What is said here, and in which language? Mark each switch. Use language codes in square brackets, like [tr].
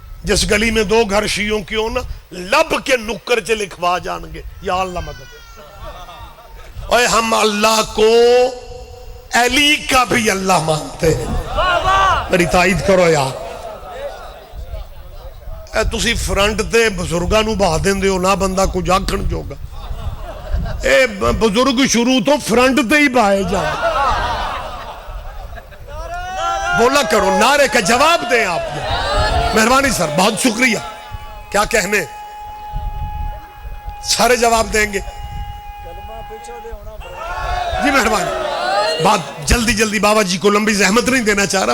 [ur] جس گلی میں 2 گھر شیعوں کی ہو نا، لب کے نکر سے لکھوا جان گے یا اللہ مدد. اور ہم اللہ کو علی کا بھی اللہ مانتے ہیں. میری تائید کرو یار. [pa] تسی فرنٹ تے بزرگاں نو بہا دیندے ہو، نہ بندہ کچھ آکھن جوگا. اے بزرگ شروع تو فرنٹ تے ہی بہائے جاندے. [ur] بولا کرو، نعرے کا جواب دیں آپ نے. مہربانی سر، بہت شکریہ. کیا کہنے، سارے جواب دیں گے. جی مہربانی. بات جلدی بابا جی کو لمبی زحمت نہیں دینا چاہ رہا.